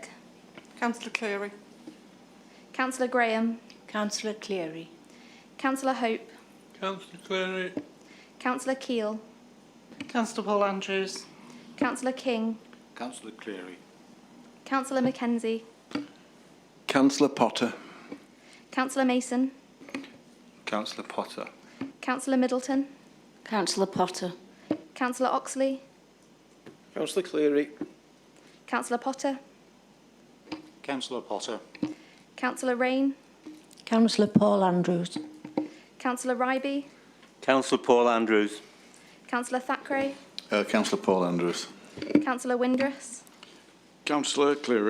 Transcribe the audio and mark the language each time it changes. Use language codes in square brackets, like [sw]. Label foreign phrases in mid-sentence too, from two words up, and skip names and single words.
[en] Councillor Cleary. Councillor Graham. Councillor Cleary. Councillor Hope. Councillor Cleary. Councillor Keel. Councillor Paul Andrews. Councillor King. Councillor Cleary. Councillor Mackenzie. Councillor Potter. Councillor Mason. Councillor Potter. Councillor Middleton. Councillor Potter. Councillor Oxley. Councillor Cleary. Councillor Potter. Councillor Potter. Councillor Rain. Councillor Paul Andrews. Councillor Ryby. Councillor Paul Andrews. Councillor Thackeray. Councillor Paul Andrews. Councillor Windress. Councillor Cleary.